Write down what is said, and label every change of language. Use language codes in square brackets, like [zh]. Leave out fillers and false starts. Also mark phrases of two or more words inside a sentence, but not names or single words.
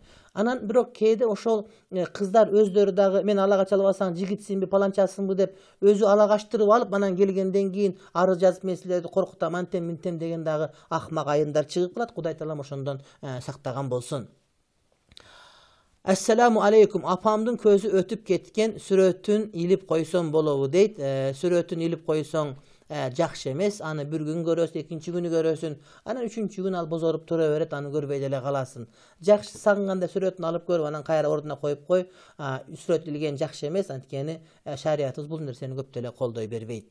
[ky] Анан бирок кээде ошол кыздар өздөрү дагы мен ала кача албасаң жигитсинби, паланчасынбы деп өзү ала качтырып алып, анан келгенден кийин арыз жазып мен силерди коркутам, антем минтем деген дагы акмак айымдар чыгып калат. Кудай таалам ошондон сактаган болсун. [ar] السلام عليكم. [ky] Апамдын көзү өтүп кеткен, сүрөтүн илип койсоң болобу дейт. Сүрөтүн илип койсоң жакшы эмес. Аны бир күн көрөсүң, экинчи күнү көрөсүң, анан үчүнчү күн ал бозоруп тура берет, аны көрбөй деле каласың. Жакшы сагынганда сүрөтүн алып көрүп, анан кайра ордуна коюп кой. Сүрөт илген жакшы эмес, анткени шариятыбыз бул нерсени көп деле колдой бербейт.